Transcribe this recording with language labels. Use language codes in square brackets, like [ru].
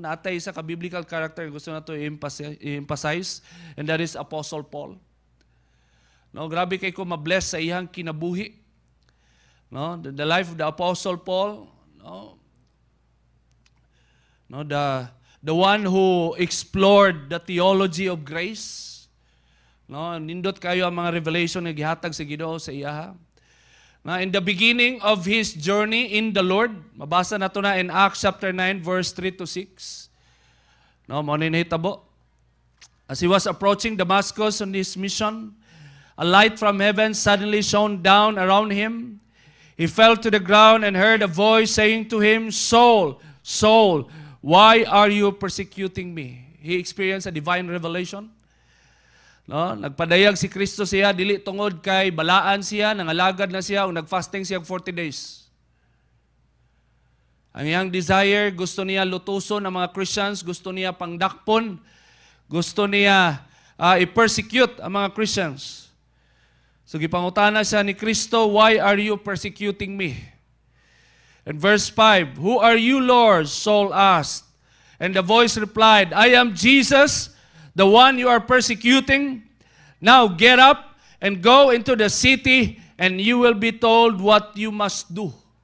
[ceb] Natay isa ka biblical character gusto na to i-emphasize, [en] and that is Apostle Paul. [ceb] No? Grabe kay ko mabless sa iyang kinabuhi. No? [en] The life of the Apostle Paul. No? No? The one who explored the theology of grace. [ceb] No, nindot kayo ang mga revelation na gihatag sa Ginoo sa iya. [en] Na in the beginning of his journey in the Lord, [ceb] mabasa nato na [en] in Acts chapter 9 verse 3 to 6. [ceb] No, mo ni nahitabo. [en] As he was approaching Damascus on his mission, a light from heaven suddenly shone down around him. He fell to the ground and heard a voice saying to him, "Saul, Saul, why are you persecuting me? He experienced a divine revelation. [ceb] No, nagpadayag si Kristo siya dili tungod kay balaan siya, nangalagad na siya ug nagfasting siya 40 days. Ang iyang desire, gusto niya lutuson ang mga Christians, gusto niya pangdakpon, gusto niya i-persecute ang mga Christians. So gipangutana siya ni Kristo, [en] why are you persecuting me? And verse 5, who are you, Lord? Saul asked. And the voice replied, I am Jesus, the one you are persecuting. Now get up and go into the city, and you will be told what you must do.